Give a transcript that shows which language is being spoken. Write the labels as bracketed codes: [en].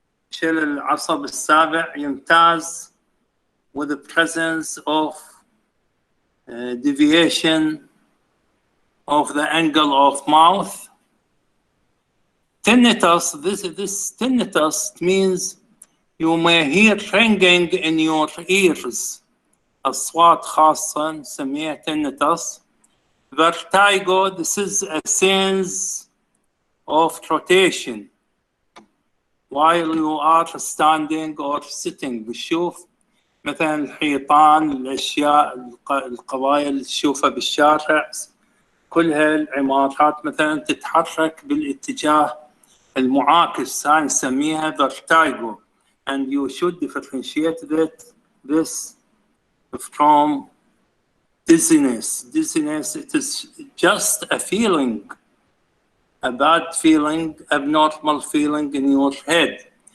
[ar] شلل العصب السابع يمتاز [en] with the presence of deviation of the angle of mouth. Tinnitus, this tinnitus means you may hear ringing in your ears. [ar] أصوات خاصة نسميها tinnitus. [en] Vertigo, this is a sense of rotation while you are standing or sitting. [ar] بتشوف مثلا الحيطان، الأشياء القبائل اللي تشوفها بالشارع، كلها العمارات مثلا تتحرك بالاتجاه المعاكس. هاي نسميها [en] vertigo, and you should differentiate this from dizziness. Dizziness, it is just a feeling, a bad feeling, abnormal feeling in your head.